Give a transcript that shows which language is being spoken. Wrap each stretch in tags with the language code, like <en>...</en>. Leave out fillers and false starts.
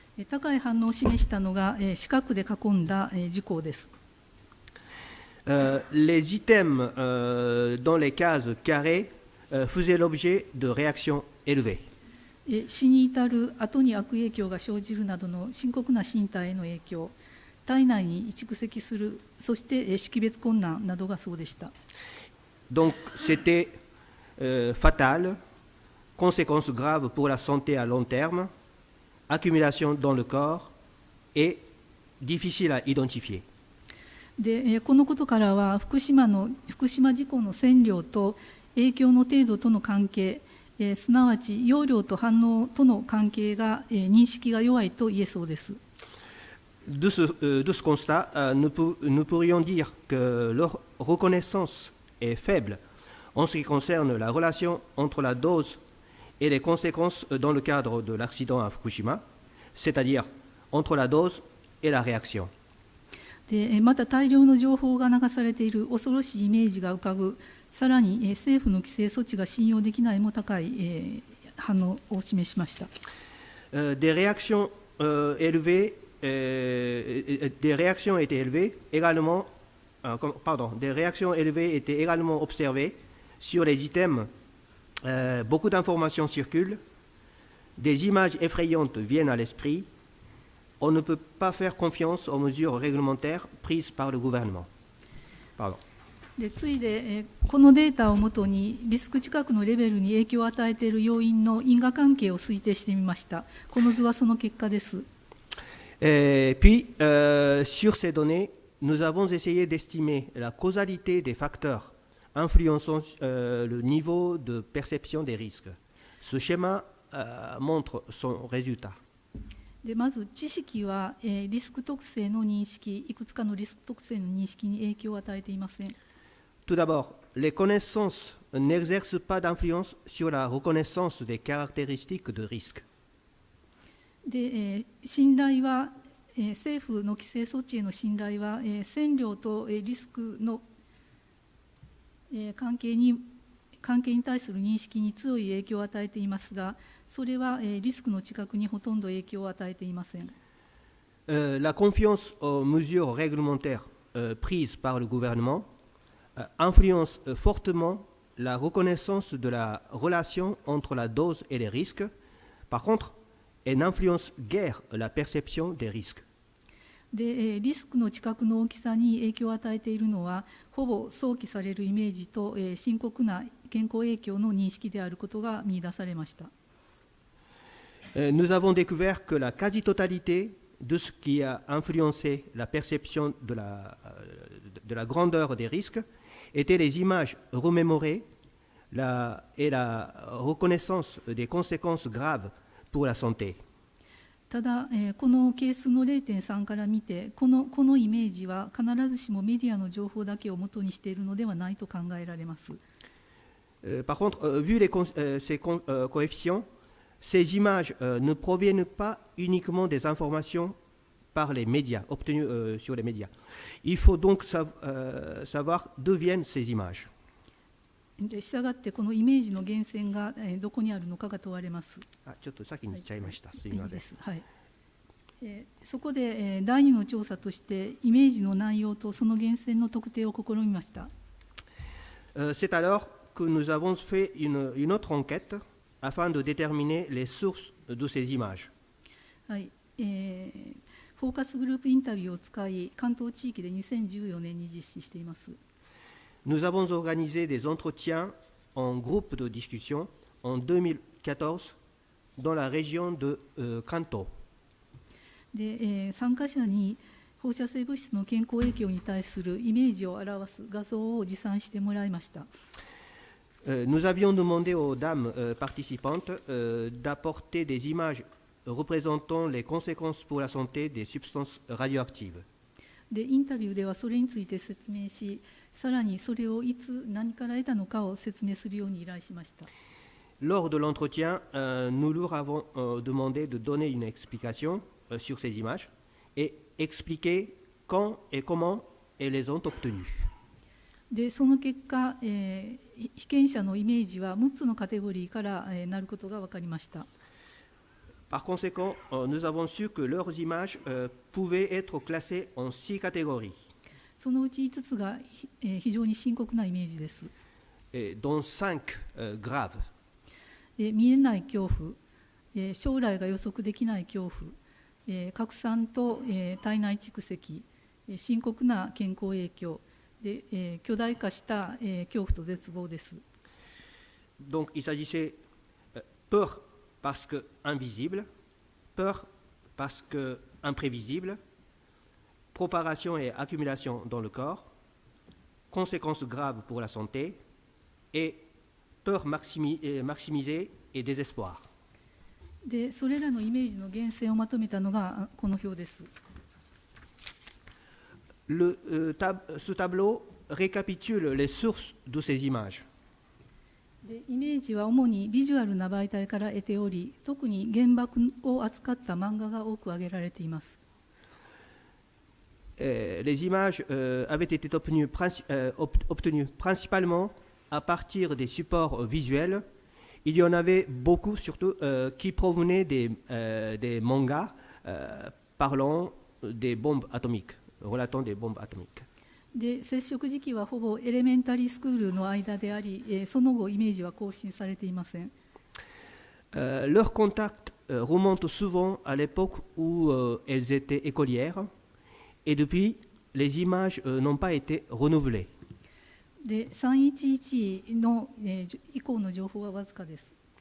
<ja>高い反応を示したのが四角で囲んだ事項です。</ja> <fr>Les items dans les cases carrées faisaient l'objet de réactions élevées.</fr> <ja>死に至る後に悪影響が生じるなどの深刻な身体への影響、体内に蓄積する、そして識別困難などがそうでした。</ja> <fr>Donc c'était fatal, conséquences graves pour la santé à long terme, accumulation dans le corps et difficile à identifier.</fr> <ja>でこのことからは福島事故の線量と影響の程度との関係、すなわち容量と反応との関係が認識が弱いと言えそうです。</ja> <fr>De ce constat, nous pourrions dire que leur reconnaissance est faible en ce qui concerne la relation entre la dose et les conséquences dans le cadre de l'accident à Fukushima, c'est-à-dire entre la dose et la réaction.</fr> <ja>でまた大量の情報が流されている恐ろしいイメージが浮かぶ、さらに政府の規制措置が信用できないも高い反応を示しました。</ja> <fr>Des réactions étaient élevées également, des réactions élevées étaient également observées sur les items. Beaucoup d'informations circulent, des images effrayantes viennent à l'esprit. On ne peut pas faire confiance aux mesures réglementaires prises par le gouvernement. Pardon.</fr> <ja>で次いでこのデータをもとにリスク知覚のレベルに影響を与えている要因の因果関係を推定してみました。この図はその結果です。</ja> <fr>Puis, sur ces données, nous avons essayé d'estimer la causalité des facteurs influençant le niveau de perception des risques. Ce schéma montre son résultat.</fr> <ja>でまず知識はリスク特性の認識、いくつかのリスク特性の認識に影響を与えていません。</ja> <fr>Tout d'abord, les connaissances n'exercent pas d'influence sur la reconnaissance des caractéristiques de risque.</fr> <ja>で、信頼は、政府の規制措置への信頼は、線量と、リスクの、関係に対する認識に強い影響を与えていますが、それは、リスクの知覚にほとんど影響を与えていません。</ja> <fr>La confiance aux mesures réglementaires prises par le gouvernement influence fortement la reconnaissance de la relation entre la dose et les risques. Par contre, elle n'influence guère la perception des risques.</fr> <ja>で、リスクの知覚の大きさに影響を与えているのは、ほぼ想起されるイメージと、深刻な健康影響の認識であることが見出されました。</ja> <fr>Nous avons découvert que la quasi-totalité de ce qui a influencé la perception de la grandeur des risques étaient les images remémorées et la reconnaissance des conséquences graves pour la santé.</fr> <ja>ただ、この係数の 0.3 から見て、このイメージは必ずしもメディアの情報だけを元にしているのではないと考えられます。</ja> <fr>Par contre, vu ces coefficients, ces images ne proviennent pas uniquement des informations par les médias, obtenues sur les médias. Il faut donc savoir d'où viennent ces images.</fr> <ja>したがってこのイメージの源泉がどこにあるのかが問われます。ちょっと先に言っちゃいました。すみません。はい、そこで第2の調査としてイメージの内容とその源泉の特定を試みました。</ja> <fr>C'est alors que nous avons fait une autre enquête afin de déterminer les sources de ces images.</fr> <ja>はい、フォーカスグループインタビューを使い、関東地域で2014年に実施しています。</ja> <fr>Nous avons organisé des entretiens en groupe de discussion en 2014 dans la région de Kanto.</fr> <ja>で、参加者に放射性物質の健康影響に対するイメージを表す画像を持参してもらいました。</ja> <fr>Nous avions demandé aux dames participantes d'apporter des images représentant les conséquences pour la santé des substances radioactives.</fr> <ja>で、インタビューではそれについて説明し、さらにそれをいつ何から得たのかを説明するように依頼しました。</ja> <fr>Lors de l'entretien, nous leur avons demandé de donner une explication sur ces images et expliquer quand et comment elles les ont obtenues.</fr> <ja>で、その結果、被験者のイメージは6つのカテゴリーからなることが分かりました。</ja> <fr>Par conséquent, nous avons su que leurs images pouvaient être classées en 6 catégories.</fr> <ja>そのうち5つが非常に深刻なイメージです。</ja> <fr>dont 5 graves.</fr> <ja>見えない恐怖、将来が予測できない恐怖、拡散と体内蓄積、深刻な健康影響で、巨大化した恐怖と絶望です。</ja> <fr>Donc il s'agissait peur parce que invisible, peur parce que imprévisible, propagation et accumulation dans le corps, conséquences graves pour la santé et peur maximisée et désespoir.</fr> <ja>で、それらのイメージの源泉をまとめたのがこの表です。</ja> <fr>Ce tableau récapitule les sources de ces images.</fr> <ja>で、イメージは主にビジュアルな媒体から得ており、特に原爆を扱った漫画が多く挙げられています。</ja> <fr>Les images avaient été obtenues principalement à partir des supports visuels. Il y en avait beaucoup, surtout, qui provenaient des mangas parlant des bombes atomiques, relatant des bombes atomiques.</fr> <ja>で、接触時期はほぼエレメンタリースクールの間であり、その後イメージは更新されていません。</ja> <fr>Leur contact remonte souvent à l'époque où elles étaient écolières, et depuis, les images n'ont pas été renouvelées.</fr> <ja>で、311の以降の情報はわずかです。</ja>